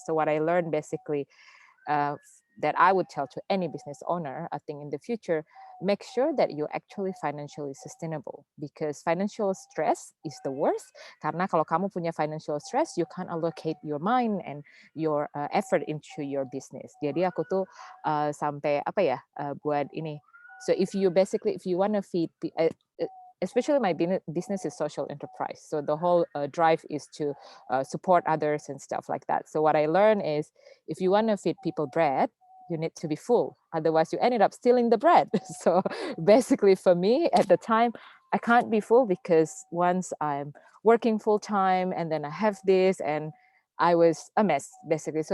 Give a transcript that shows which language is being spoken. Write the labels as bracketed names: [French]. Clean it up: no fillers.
[English] So what I learned basically, that I would tell to any business owner, I think in the future, make sure that you're actually financially sustainable, because financial stress is the worst. [Indonesian] Karena kalau kamu punya [English] financial stress, you can't allocate your mind and your effort into your business. [Indonesian] Jadi aku tuh sampai apa ya, buat ini. [English] So if you want to feed, especially my business is social enterprise. So the whole drive is to support others and stuff like that. So what I learned is, if you want to feed people bread, you need to be full. Otherwise, you ended up stealing the bread. So basically for me at the time, I can't be full, because once I'm working full time and then I have this, and I was a mess basically.